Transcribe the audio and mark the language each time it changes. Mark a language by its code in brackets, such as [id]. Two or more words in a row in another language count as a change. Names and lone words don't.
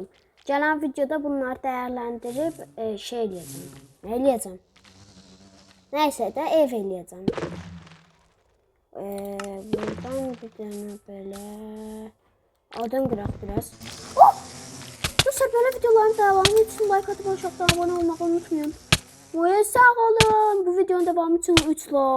[az] Gələn videoda bunları dəyərləndirib şey eləyəcəm. Nə eləyəcəm? Nəysə də ev eləyəcəm. Buradan bir dənə belə odun qıraq biraz. Dostlar, belə videoların devamı üçün like [tr] atıp aşağıdan abone olmayı unutmayın. [az] Sağ olun. [tr] Bu videonun devamı için 3 like.